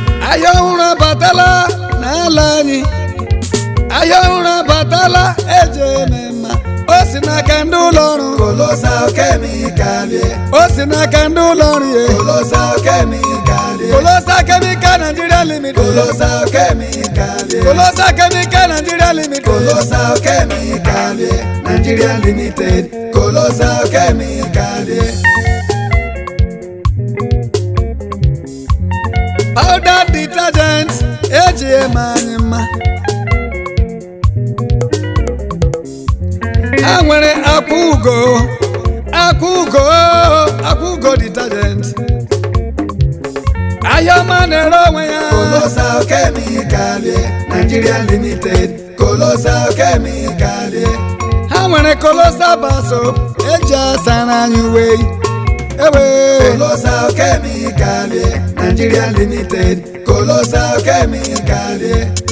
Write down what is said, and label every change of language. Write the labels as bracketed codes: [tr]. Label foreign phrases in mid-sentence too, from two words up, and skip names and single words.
[ig] Ahịa ọhụrụ abatala n'ala anyị. Ahịa ọhụrụ abatala, eje eme mma. O si n'aka ndị ụlọ ọrụ. Kolosal Chemical, yeah. O si n'aka ndị ụlọ ọrụ, yeah. Kolosal Chemical, yeah. Kolosal Chemical Nigeria Limited. Kolosal Chemical, yeah. Kolosal Chemical Nigeria Limited. Kolosal Chemical, yeah. Nigeria Limited. Kolosal Chemical, yeah. [en] Powder detergent, [ig] eji eme anyị mma. Ha nwere Aqua Ugo, Aqua Ugo, Aqua Ugo detergent. Ahịa ọma na-ere onwe ya. Kolosal Chemical, yeah. Nigeria Limited. Kolosal Chemical, yeah. Ha nwere Kolosal Bar Soap, eji asa na anyị uwe. Ewe. Kolosal Chemical, yeah. Nigeria Limited. Kolosal Chemical, yeah.